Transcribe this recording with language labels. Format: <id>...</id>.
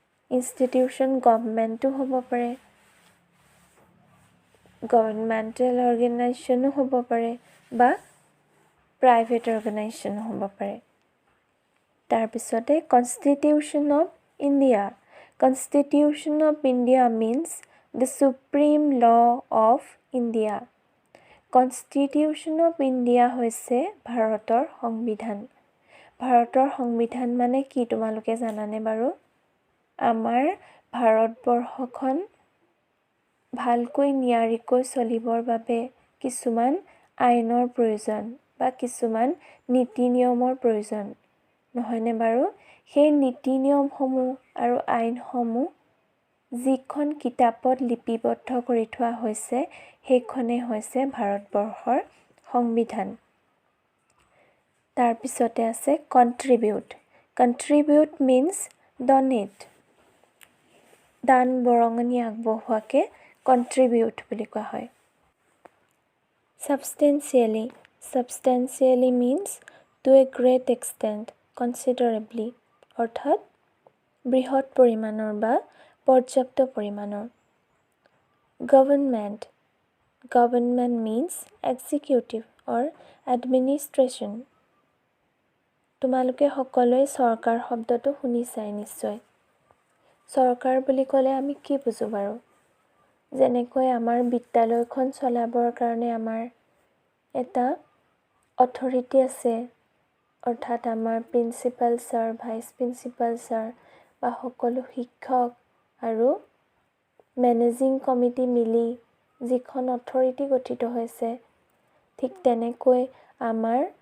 <as>Institution গভৰ্ণমেণ্টো হ'ব পাৰে, গভৰ্ণমেণ্টেল অৰ্গেনাইজেশ্যনো হ'ব পাৰে বা প্ৰাইভেট অৰ্গেনাইজেশ্যনো হ'ব পাৰে। তাৰপিছতে</as> <en>Constitution of India. Constitution of India means the supreme law of India. Constitution of India</en> <as>হৈছে ভাৰতৰ সংবিধান। ভাৰতৰ সংবিধান মানে কি তোমালোকে জানানে বাৰু? আমাৰ ভাৰতবৰ্ষখন ভালকৈ নিয়াৰিকৈ চলিবৰ বাবে কিছুমান আইনৰ প্ৰয়োজন বা কিছুমান নীতি নিয়মৰ প্ৰয়োজন, নহয়নে বাৰু? সেই নীতি নিয়মসমূহ আৰু আইনসমূহ যিখন কিতাপত লিপিবদ্ধ কৰি থোৱা হৈছে, সেইখনেই হৈছে ভাৰতবৰ্ষৰ সংবিধান। তাৰপিছতে আছে কণ্ট্ৰিবিউট। কণ্ট্ৰিবিউট</as> <en>means donate,</en> <as>দান বৰঙণি আগবঢ়োৱাকে কণ্ট্ৰিবিউট বুলি কোৱা হয়।</as> <en>Substantially. Substantially means to a great extent, considerably,</en> <as>অৰ্থাৎ বৃহৎ পৰিমাণৰ বা পৰ্যাপ্ত পৰিমাণৰ।</as> <en>Government. Government means executive or administration.</en> <as>তোমালোকে সকলোৱে চৰকাৰ শব্দটো শুনিছাই নিশ্চয়। চৰকাৰ বুলি ক'লে আমি কি বুজো বাৰু? যেনেকৈ আমাৰ বিদ্যালয়খন চলাবৰ কাৰণে আমাৰ এটা অথৰিটি আছে, অৰ্থাৎ আমাৰ principal sir, vice principal sir বা সকলো শিক্ষক আৰু মেনেজিং কমিটি মিলি যিখন অথৰিটি গঠিত হৈছে, ঠিক তেনেকৈ আমাৰ</as>